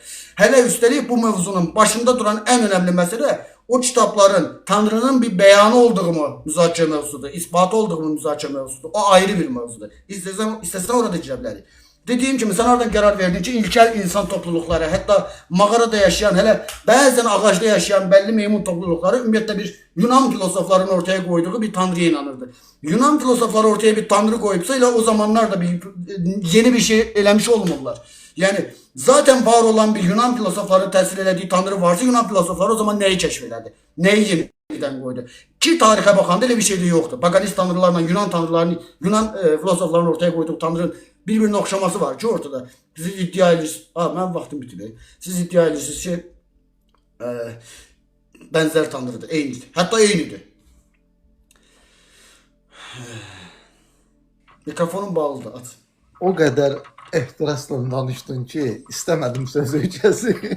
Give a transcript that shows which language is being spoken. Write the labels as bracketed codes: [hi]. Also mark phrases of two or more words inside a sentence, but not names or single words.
[az] Hələ üstəlik bu mövzunun başında duran ən önəmli məsələ o kitabların Tanrının bir bəyanı olduğunu müzakirə mövzusudur, isbatı olduğunu müzakirə mövzusudur. O ayrı bir mövzudur. İstəsən orada girə bilərik. Dediyim kimi, sən oradan qərar verdin ki, ilkel insan topluluqları, hətta mağarada yaşayan, hələ bəzən ağacda yaşayan bəlli meymun topluluqları ümumiyyətlə bir Yunan filosoflarının ortaya koyduğu bir tanrıya inanırdı. Yunan filosofları ortaya bir tanrı koyupsa ile o zamanlar da yeni bir şey eləmiş olmurlar. Yani zaten var olan bir Yunan filosofları təsvir elədiyi tanrı varsa Yunan filosofları o zaman neyi keşf elədi? [tr] Neyi yeniden koydu? Ki tarihe bakanda öyle bir şey de yoktu. Paganist tanrılarla Yunan tanrılarının, Yunan filosofların ortaya koyduğu tanrının birbirine okşaması var ki ortada. [az] Siz iddia edirsiniz, [tr] ben vaktim bitti. [az] Siz iddia edirsiniz ki benzer tanrıdır, eynidir. Hatta eynidir. Mikrofonum bağlıdır, at. O qədər ehtirasla danışdın ki, istəmədim söz öykəsi.